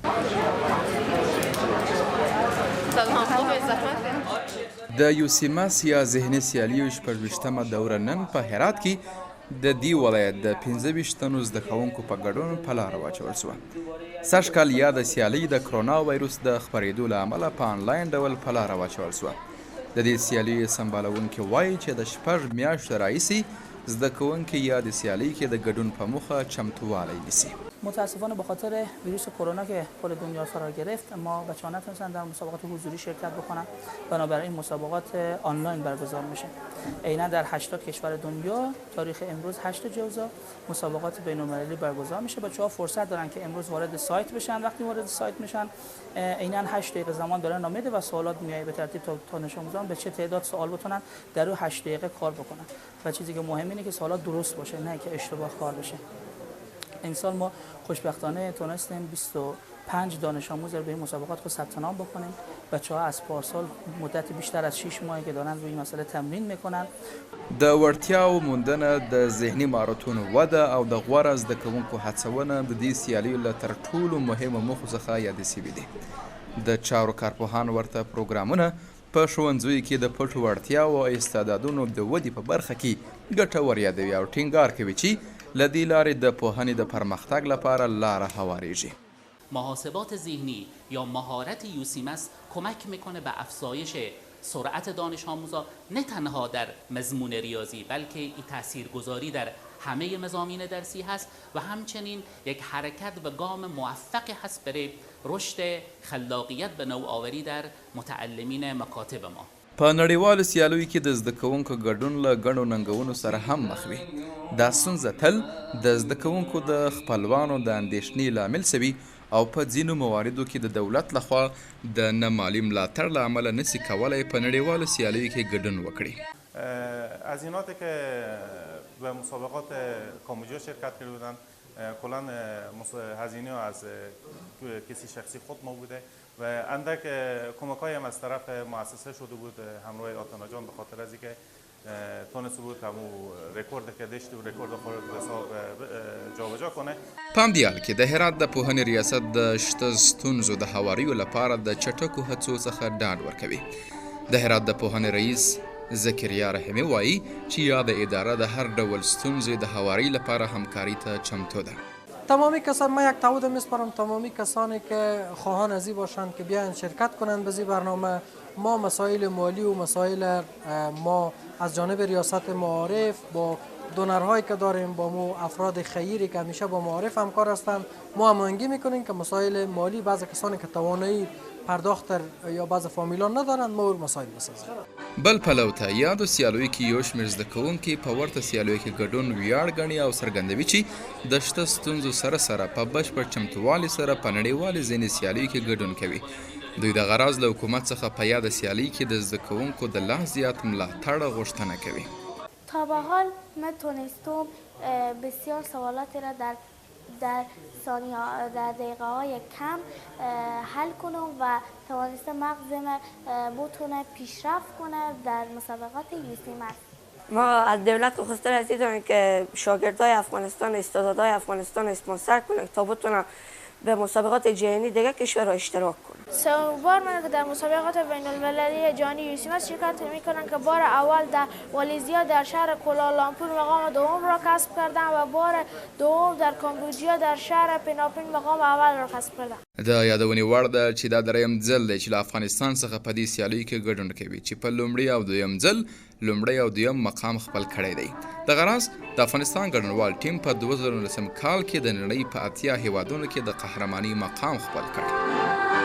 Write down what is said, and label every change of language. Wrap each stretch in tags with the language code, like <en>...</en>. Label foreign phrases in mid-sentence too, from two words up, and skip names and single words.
<ps>د یوسیماس یا ذهني سیالیو 26مه دوره نن په هرات کې د دې ولایت د 25 تنو زده کوونکو په ګډون په لاره واچول شوه. سږ کال یاده سیالۍ د کرونا وایروس د خپرېدو له امله په آنلاین ډول په لاره واچول شوه. د دې سیالیو سمبالونکي وایي چې د 6 میاشتو راهیسې زده کوونکي یاد سیالۍ کې د ګډون په موخه چمتووالی نیسي.</ps> <fa>متاسفانه به خاطر ویروس کرونا که کل دنیا فرا گرفت ما بچه‌ها نتونستن در مسابقات حضوری شرکت بکنن، بنابراین مسابقات آنلاین برگزار میشه. عیناً در 80 کشور دنیا تاریخ امروز 8 جوزا مسابقات بین‌المللی برگزار میشه. بچه‌ها فرصت دارن که امروز وارد سایت بشن. وقتی وارد سایت میشن عیناً 8 دقیقه زمان دارن نامه و سوالات میاد به ترتیب تا دانش آموزان به چه تعداد سوال بتونن در اون 8 دقیقه کار بکنن. و چیزی که مهم اینه که سوالات درست باشه نه که اشتباه کار بشه. این سال ما خوشبختانه تونستیم 25 دانش آموز رو به این مسابقات خود ثبت نام بکنیم. بچه‌ها از پارسال مدت بیشتر از 6 ماهی که دارن روی این مسئله تمرین میکنن.</fa> <ps>د وړتیاو موندنه د ذهني مهارتونو وده او د غوره زده کوونکو هڅونه د دې سیالیو له تر ټولو مهمو موخو څخه یادې سوي دي. د چارو کارپوهان ورته پروګرامونه په ښوونځیو کې د پټو وړتیاو او استعدادونو د ودې په برخه کې ګټور یادوي او ټینګار کوي چې له دې لارې د پوهنې د پرمختګ لپاره لاره هواریږي.</ps> <fa>محاسبات ذهنی یا مهارت یوسیماس کمک میکنه به افزایش سرعت دانش آموزا نه تنها در مضمون ریاضی بلکه این تاثیرگذاری در همه مضامین درسی هست و همچنین یک حرکت و گام موفقی هست برای رشد خلاقیت به نوآوری در متعلمین مکاتب ما.</fa> <ps>په نړیوالو سیالیو کې د زده کوونکو ګډون له ګڼو ننګونو سره هم مخ وي. دا ستونزه تل د زده کوونکو د خپلوانو د اندېښنې لامل سوي او په ځینو مواردو کې د دولت لخوا د نه مالي ملاتړ له امله نسي کولی په نړیوالو سیالیو کې ګډون وکړي.</ps> <fa>هزیناتی که به مسابقات کاموجا شرکت کرده بودن کلا هزینه از کسی شخصی خود ما بوده و اندک کمک‌های هم از طرف مؤسسه شده بود همراه آتانا جان به خاطر از اینکه تونست بود همو رکورد که داشت و رکورد خود حساب جابجا کنه.</fa> <ps>پام دیال کې د هرات د پوهنې ریاست د شته ستونزو د هواریو لپاره د چټکو هڅو څخه ډاډ ورکوي. د هرات د پوهنې رئیس زکریا رحیمی وایي چې یاد اداره د هر ډول ستونزې د هواری لپاره همکاری ته چمتو ده.</ps> <fa>تمامی کسان ما یک تعهد میسپارم تمامی کسانی که خواهان ازی باشند که بیاین شرکت کنند به برنامه. ما مسائل مالی و مسائل ما از جانب ریاست معارف با دونرهایی که داریم با ما افراد خیری که همیشه با معارف همکار هستند ما هماهنگی میکنیم که مسائل مالی بعضی کسانی که توانایی پرداخت یا بعض فامیلان ندارند ما ور مسائل بسازیم.</fa> <ps>بل پلو ته یادو سیالیو کې یو شمېر زده کوونکي په ورته سیالیو کې ګډون ویاړ ګڼي او څرګندوي چې د شته ستونزو سره سره په بشپړ چمتووالي سره په نړیوالې ځینې سیالیو کې ګډون کوي. دوی د غراض له حکومت څخه په یاده سیالۍ کې د زده کوونکو د لا زیات ملاتړ غوښتنه کوي.</ps> <fa>تا به حال من تونستم بسیار سوالاتی را در دقیقه های کم حل کنم و توانسته مغزم بتونه پیشرفت کنه در مسابقات یوسیماس. ما از دولت خواسته رسیدیم که شاگردای افغانستان استعدادهای افغانستان اسپانسر کنه تا بتونن به مسابقات جهانی دیگه کشورها اشتراک کنن. سومین بار من در مسابقات بین المللی جهانی یوسیماس شرکت میکنم که بار اول در والزیا در شهر کوالالامپور مقام دوم را کسب کردم و بار دوم در کامبوجیا در شهر پناپین مقام اول را کسب کردم.</fa> <ps>د یادونې وړ ده چې دا دریم ځل دی چې له افغانستان څخه په دې سیالیو کې ګډون کوي چې په لومړي او دویم ځل لومړی او دویم مقام خپل کړی دی. دغه راز د افغانستان ګډونوال ټیم په 2019 کال کې د نړۍ په 80 هیوادونو کې د قهرماني مقام خپل کړ.</ps>